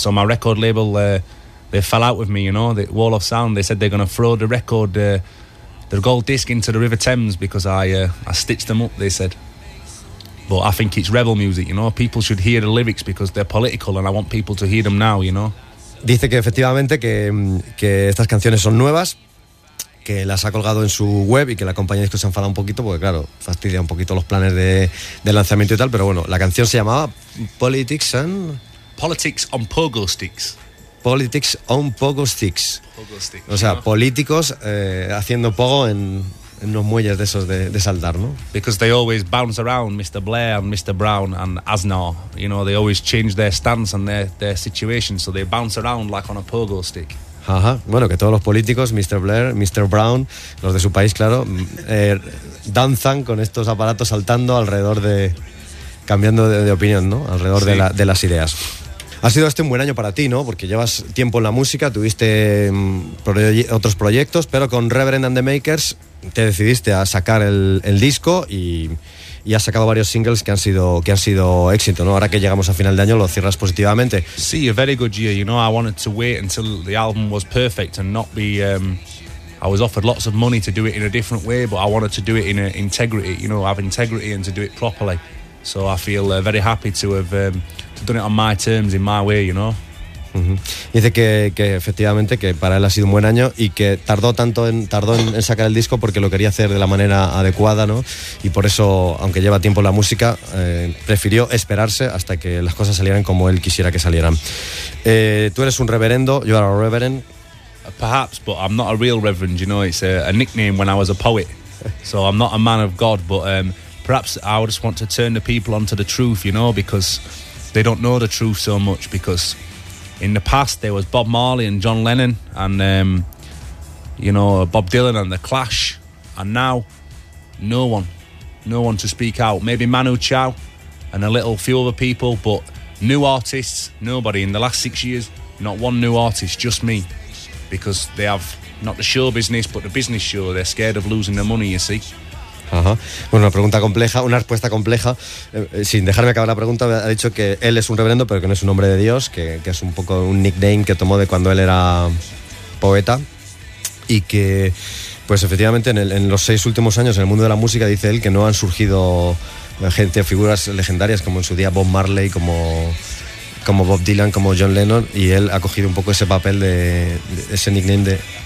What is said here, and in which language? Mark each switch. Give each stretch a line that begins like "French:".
English: So my record label, they fell out with me, you know, the Wall of Sound. They said they're going to throw the record, the gold disc into the River Thames because I stitched them up, they said. But I think it's rebel music, you know. People should hear the lyrics because they're political and I want people to hear them now, you know.
Spanish: Dice que efectivamente que estas canciones son nuevas, que las ha colgado en su web y que la compañía de discos se ha enfadado un poquito porque, claro, fastidia un poquito los planes de lanzamiento y tal. Pero bueno, la canción se llamaba Politics and...
English: Politics on Pogo Sticks. Politics on Pogo Sticks. Pogo Sticks.
Spanish: O sea, ¿no? Políticos haciendo pogo en unos muelles de esos de saltar, ¿no?
English: Because they always bounce around, Mr. Blair and Mr. Brown and Aznar. You know, they always change their stance and their situation, so they bounce around like on a pogo stick.
Spanish: Ajá. Bueno, que todos los políticos, Mr. Blair, Mr. Brown, los de su país, claro, danzan con estos aparatos saltando alrededor de... cambiando de opinión, ¿no? Alrededor sí. De las ideas. Ha sido este un buen año para ti, ¿no? Porque llevas tiempo en la música, tuviste otros proyectos, pero con Reverend and the Makers te decidiste a sacar el disco y has sacado varios singles que han sido éxito, ¿no? Ahora que llegamos a final de año lo cierras positivamente.
English: Sí, a very good year, you know. I wanted to wait until the album was perfect and not be I was offered lots of money to do it in a different way, but I wanted to do it in integrity, you know, have integrity and to do it properly. So I feel very happy to have to done it on my terms, in my way, you know. Uh-huh.
Spanish: Dice que efectivamente que para él ha sido un buen año y que tardó en sacar el disco porque lo quería hacer de la manera adecuada, ¿no? Y por eso, aunque lleva tiempo la música, prefirió esperarse hasta que las cosas salieran como él quisiera que salieran. Tú eres un reverendo,
English: you are a reverend. Perhaps, but I'm not a real reverend, you know, it's a nickname when I was a poet. So I'm not a man of God, but perhaps I just want to turn the people onto the truth, you know, because they don't know the truth so much because in the past, there was Bob Marley and John Lennon and, you know, Bob Dylan and The Clash. And now, no one to speak out. Maybe Manu Chao and a little few other people, but new artists, nobody. In the last 6 years, not one new artist, just me. Because they have not the show business, but the business show. They're scared of losing their money, you see.
Spanish: Ajá. Bueno, una respuesta compleja. Sin dejarme acabar la pregunta, ha dicho que él es un reverendo, pero que no es un hombre de Dios, que es un poco un nickname que tomó de cuando él era poeta. Y que, pues efectivamente, en los 6 últimos años en el mundo de la música, dice él, que no han surgido gente, figuras legendarias como en su día Bob Marley, como Bob Dylan, como John Lennon. Y él ha cogido un poco ese papel de ese nickname de